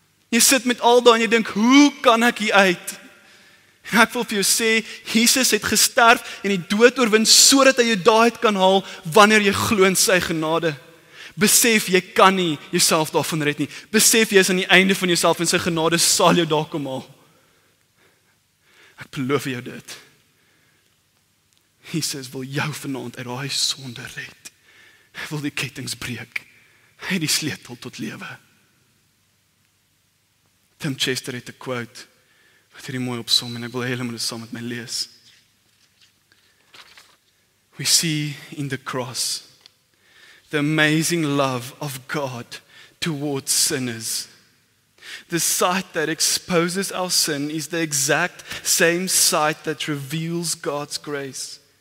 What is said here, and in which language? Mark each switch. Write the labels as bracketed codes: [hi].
[af] Jy sit met al daai en jy dink, hoe kan ek hier uit? En ek wil vir jou sê, Jesus het gesterf en die dood oorwin sodat hy jou daaruit kan haal wanneer jy glo in sy genade. Besef jy kan nie jouself daarvan red nie. Besef jy is aan die einde van jouself en sy genade sal jou daar kom haal. Ek beloof jou dit. Jesus wil jou vanaand uit daai sonde red. Hy wil die kettinge breek. Hy het die sleutel tot lewe. Tim Chester het 'n quote wat hierdie mooi opsom en ek wil helemaal dit saam met my lees. [en] We see in the cross the amazing love of God towards sinners. The sight that exposes our sin is the exact same sight that reveals God's grace.